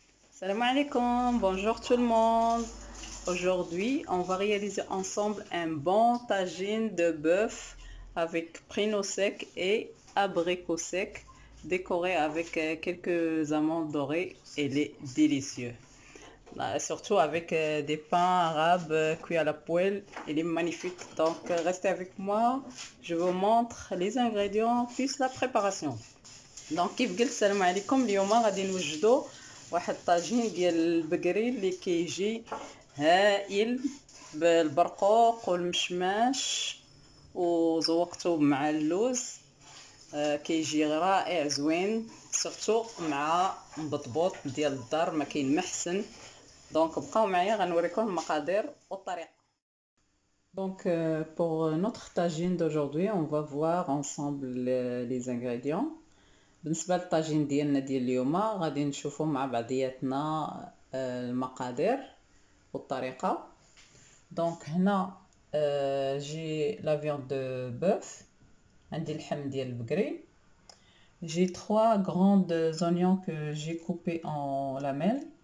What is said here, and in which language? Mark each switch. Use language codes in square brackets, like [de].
[fr] Salam alaikum, bonjour tout le monde. Aujourd'hui, on va réaliser ensemble un bon tagine de bœuf avec pruneaux secs et abricots secs, décoré avec quelques amandes dorées. Il est délicieux. Surtout avec des pains arabes cuits à la poêle. Il est magnifique. Donc, restez avec moi. Je vous montre les ingrédients puis la préparation. [ar] دونك كيف قلت السلام عليكم. اليوم غادي نوجدوا واحد الطاجين ديال البقري اللي كيجي هائل بالبرقوق والمشماش وزوقته مع اللوز. كيجي رائع زوين سورتو مع مبطبوط ديال الدار ما كاين ما احسن. دونك بقاو معايا غنوريكم المقادير والطريقه. [fr] Donc pour notre tagine d'aujourd'hui, on va voir ensemble les ingrédients. [ar] بالنسبه للطاجين ديالنا ديال اليوم غادي نشوفوا مع بعضياتنا المقادير والطريقه. دونك هنا [fr] جي لا فياند دو بوف، [ar] عندي اللحم ديال البقري. [fr] جي 3 grandes oignons que j'ai coupés en lamelles.